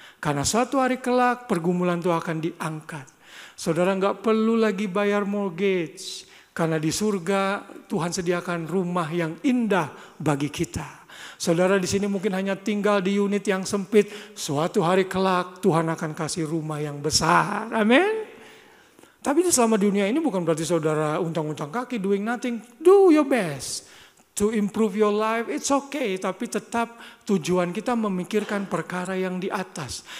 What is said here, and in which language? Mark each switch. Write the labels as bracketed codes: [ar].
[id] Karena suatu hari kelak pergumulan itu akan diangkat. Saudara nggak perlu lagi bayar mortgage. Karena di surga Tuhan sediakan rumah yang indah bagi kita. Saudara di sini mungkin hanya tinggal di unit yang sempit. Suatu hari kelak Tuhan akan kasih rumah yang besar. Amin. Tapi selama dunia ini bukan berarti saudara untang-untang kaki, [en] doing nothing. Do your best to improve your life. It's okay. [id] Tapi tetap tujuan kita memikirkan perkara yang di atas.